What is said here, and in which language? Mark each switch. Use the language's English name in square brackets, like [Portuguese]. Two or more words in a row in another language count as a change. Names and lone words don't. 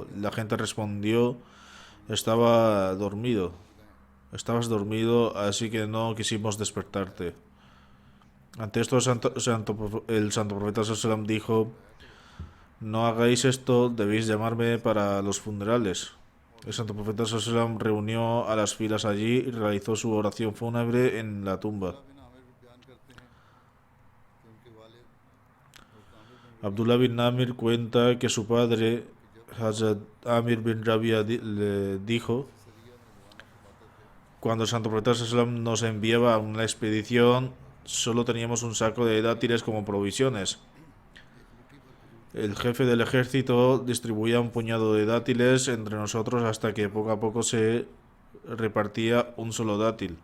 [Spanish] La gente respondió, estabas dormido, así que no quisimos despertarte. Ante esto el santo profeta sallallahu dijo, no hagáis esto, debéis llamarme para los funerales. El santo profeta sallallahu reunió a las filas allí y realizó su oración fúnebre en la tumba. Abdullah bin Amir cuenta que su padre, Hazrat Amir bin Rabia, le dijo, cuando el santo profeta sallallahu nos enviaba a una expedición, solo teníamos un saco de dátiles como provisiones. El jefe del ejército distribuía un puñado de dátiles entre nosotros hasta que poco a poco se repartía un solo dátil.